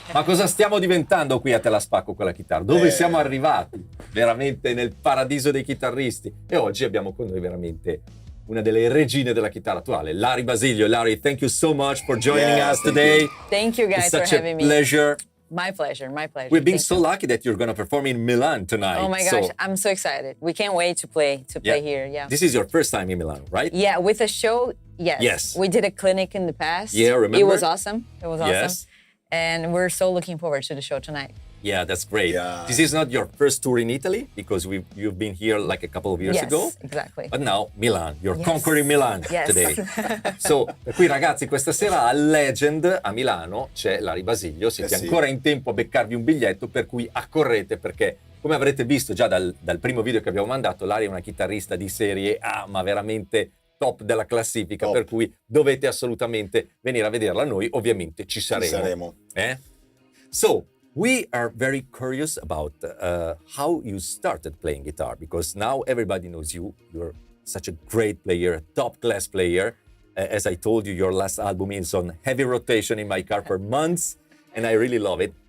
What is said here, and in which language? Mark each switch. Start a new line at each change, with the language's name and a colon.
Italian: Ma cosa stiamo diventando qui a Te la spacco con la chitarra? Dove siamo arrivati? Veramente nel paradiso dei chitarristi. E oggi abbiamo con noi veramente una delle regine della chitarra attuale, Lari Basilio.
English: Lari, thank you so much for joining us today. Thank you guys for having me. It's such a pleasure. My pleasure, my pleasure. We've been so lucky that you're going to perform in Milan tonight. Oh my gosh, I'm so excited. We can't wait to play here. Yeah. This is your first time in Milan, right? Yeah, with a show. Yes. Yes. We did a clinic in the past. Yeah, remember? It was awesome. It was awesome. Yes. And we're so looking forward to the show tonight. Yeah, that's great. Yeah. This is not your first tour in Italy because you've been here like a couple of years ago. Yes, exactly. But now Milan, you're conquering Milan today.
Italian: So, per cui ragazzi, questa sera a Legend a Milano c'è Lari Basilio, siete ancora in tempo a beccarvi un biglietto, per cui accorrete perché, come avrete visto già dal primo video che abbiamo mandato, Lari è una chitarrista di serie A, ma veramente top della classifica, per cui dovete assolutamente venire a vederla. Noi ovviamente ci saremo.
English: So, we are very curious about how you started playing guitar, because now everybody knows you. You're such a great player, a top-class player. As I told you, your last album is on heavy rotation in my car for months, and I really love it.